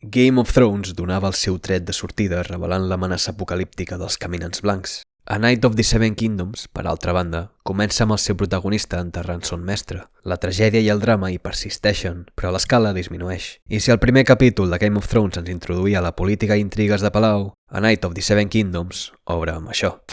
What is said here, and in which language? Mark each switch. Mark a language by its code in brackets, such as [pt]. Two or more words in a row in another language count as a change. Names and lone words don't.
[ca] Game of Thrones donava el seu tret de sortida revelant l'amenaça apocalíptica dels caminants blancs. A Night of the Seven Kingdoms, per altra banda, comença amb el seu protagonista enterrant son mestre. La tragèdia i el drama hi persisteixen, però l'escala disminueix. I si el primer capítol de Game of Thrones ens introduïa la política i intrigues de palau, A Night of the Seven Kingdoms obre amb això.